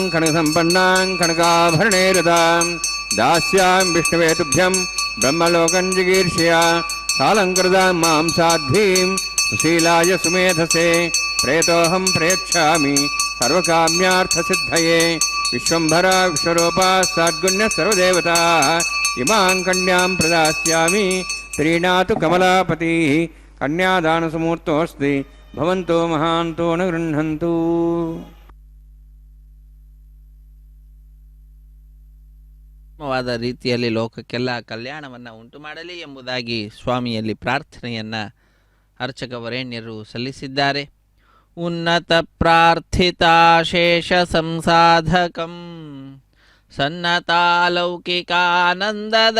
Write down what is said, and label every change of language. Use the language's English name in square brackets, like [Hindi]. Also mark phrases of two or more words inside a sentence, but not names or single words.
[Sanskrit] ಕನಕಸಂಪನ್ನಾಂ ಕನಕಾಭರಣೇರತಾಂ ದಾಸ್ಯಾಂ ವಿಷ್ಣುವೇ ತುಭ್ಯಂ ಬ್ರಹ್ಮಲೋಕಂ ಜಿಗೀರ್ಷಯ ಸಾಲಂಕೃತಾಂ ಮಾಂ ಸಾಧ್ವೀಂ ಸುಶೀಲಾಯ ಸುಮೇಧಸೆ ಪ್ರೇತೋಹಂ ಪ್ರೇಕ್ಷಾಮಿ ಸರ್ವಕಾಮ್ಯಾರ್ಥಸಿದ್ಧಯೇ ವಿಶ್ವಂಭರ ವಿಶ್ವರೂಪಾ ಸದ್ಗುಣ್ಯ ಸರ್ವದೇವತಾ ಇಮಾಂ ಕನ್ಯಾಂ ಪ್ರದಾಸ್ಯಾಮಿ ಪ್ರೀಣಾತು ಕಮಲಾಪತಿ ಕನ್ಯಾದಾನಸಮೂರ್ತೋಸ್ತಿ ಭವಂತೋ ಮಹಾಂತೋ ನ ಗೃಹಂತು. [Kannada] ವಾದ ರೀತಿಯಲ್ಲಿ ಲೋಕಕ್ಕೆಲ್ಲ ಕಲ್ಯಾಣವನ್ನು ಉಂಟು ಮಾಡಲಿ ಎಂಬುದಾಗಿ ಸ್ವಾಮಿಯಲ್ಲಿ ಪ್ರಾರ್ಥನೆಯನ್ನು ಅರ್ಚಕ ವರೇಣ್ಯರು ಸಲ್ಲಿಸಿದ್ದಾರೆ. [Sanskrit] ಉನ್ನತ ಪ್ರಾರ್ಥಿತಾಶೇಷ ಸಂಸಾಧಕಂ ಸನ್ನತಾಲೌಕಿಕಾನಂದದ